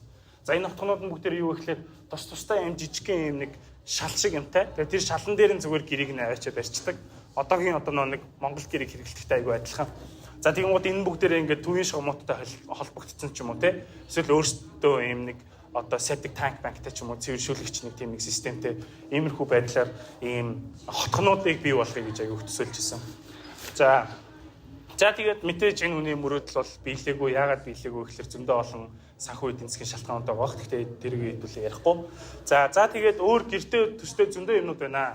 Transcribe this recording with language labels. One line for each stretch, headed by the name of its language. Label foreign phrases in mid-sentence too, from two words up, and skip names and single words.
Mongolian: За энэ хотгонууд нь бүгдээр юу гэхээр тустай юм жижигхэн юм нэг шал шиг юмтай. Тэгээд тэр шалан дээр нь зүгээр гэрийг нь аваачаад барьцдаг. Одоогийн нэг Монгол гэрийг хэрэглэхтэй айгүй адилхан. За тэгмүүд энэ бүгдээрээ ингээд төвийн шугамуудтай холбогдсон ч юм уу те. Эсвэл өөрсдөө ийм нэг одоо
English: septic tank
Mongolian: bankтай ч юм уу цэвэршүүлэгч нэг тийм нэг системтэй иймэрхүү байдлаар ийм хотгонуудыг бий болгоё гэж аяг төсөөлж ирсэн. За тэгээд мэдээж энэ хүний мөрөөдөл бол биелээгүй. Яагаад биелээгүй гэхээр зөндөө олон санхүү эдийн засгийн шалтгаанууд байгаа. Гэхдээ тэрийг хэдүүлээ ярихгүй. За тэгээд өөр гэртээ төстэй зөндөө юмнууд байна.